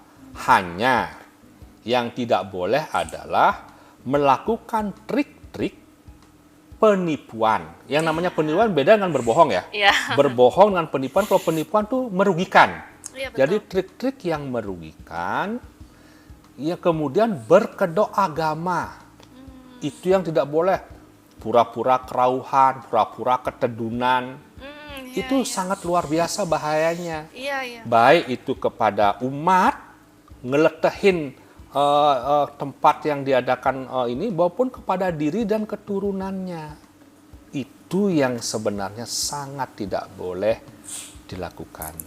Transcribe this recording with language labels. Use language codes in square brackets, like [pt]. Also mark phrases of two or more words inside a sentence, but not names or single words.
[id] Hanya yang tidak boleh adalah melakukan trik-trik penipuan. Yang namanya penipuan beda dengan berbohong ya. Berbohong dengan penipuan, kalau penipuan tuh merugikan. Jadi trik-trik yang merugikan, ya kemudian berkedok agama. Itu yang tidak boleh. Pura-pura kerauhan, pura-pura ketedunan. Itu sangat luar biasa bahayanya. Baik itu kepada umat, ngeletehin tempat yang diadakan ini, maupun kepada diri dan keturunannya. Itu yang sebenarnya sangat tidak boleh dilakukan.